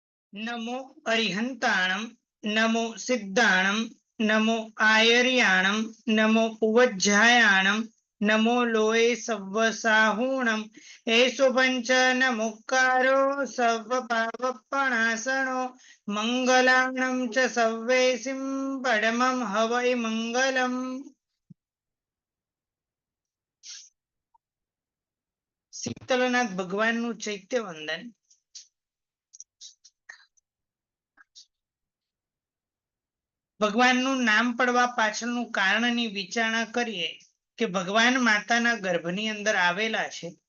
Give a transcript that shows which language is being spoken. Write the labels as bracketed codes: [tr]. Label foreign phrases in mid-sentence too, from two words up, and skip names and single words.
[pra] नमो अरिहंताणं नमो सिद्धाणं नमो आयर्याणं नमो उवज्झायाणं नमो लोये सव्वसाहूणं एषो पंच नमुक्कारो सर्वपापप्रणाशनो मंगलाणं च सव्वेसिं परमं हवै मंगलम्। [gu] શીતલનાથ ભગવાનનું ચૈત્ય વંદન। ભગવાનનું નામ પડવા પાછળનું કારણની વિચારણા કરીએ કે ભગવાન માતાના ગર્ભની અંદર આવેલા છે।